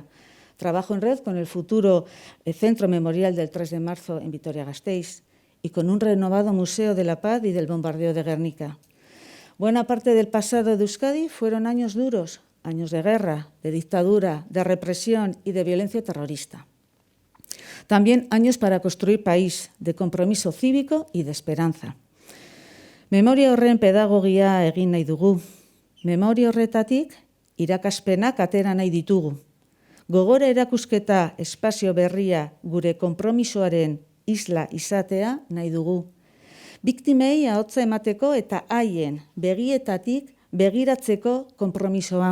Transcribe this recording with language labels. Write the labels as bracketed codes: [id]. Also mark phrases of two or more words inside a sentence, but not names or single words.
[es] Trabajo en red con el futuro Centro Memorial del 3 de marzo en Vitoria-Gasteiz y con un renovado Museo de la Paz y del Bombardeo de Guernica. Buena parte del pasado de Euskadi fueron años duros, años de guerra, de dictadura, de represión y de violencia terrorista. También años para construir país, de compromiso cívico y de esperanza. [eu] Memoria horren pedagogia egin nahi dugu. Memoria horretatik irakaspenak atera nahi ditugu. Gogora erakusketa espazio berria gure konpromisoaren isla izatea nahi dugu. Biktimei ahotsa emateko eta haien begietatik begiratzeko konpromisoa.